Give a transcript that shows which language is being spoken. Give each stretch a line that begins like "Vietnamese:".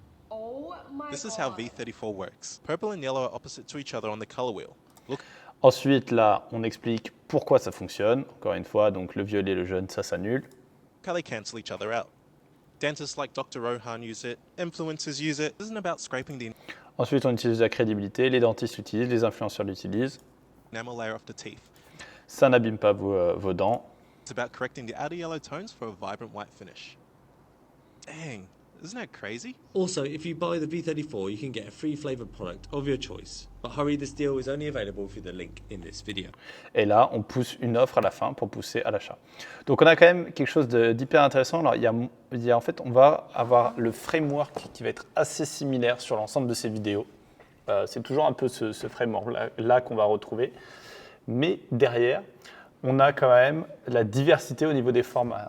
English: Oh my This is how V34 works. Purple and yellow are opposite to each other on the color wheel. Look,
French: Ensuite, là, on explique pourquoi ça fonctionne. Encore une fois, donc le violet, le jaune, ça s'annule.
English: how they cancel each other out. Dentists like Dr. Rohan use it, influencers use it. It isn't about scraping the
French: Ensuite, on utilise la crédibilité, les dentistes l'utilisent, les influenceurs l'utilisent.
English: enamel layer off the teeth.
French: Ça n'abîme pas vos dents.
English: It's about correcting the outer yellow tones for a vibrant white finish. Dang, isn't that crazy? Also, if you buy the V34, you can get a free flavoured product of your choice. But hurry, this deal is only available through the link in this video.
French: Et là, on pousse une offre à la fin pour pousser à l'achat. Donc, on a quand même quelque chose d'hyper intéressant. Alors, en fait, on va avoir le framework qui va être assez similaire sur l'ensemble de ces vidéos. C'est toujours un peu ce framework-là qu'on va retrouver. Mais derrière, on a quand même la diversité au niveau des formats.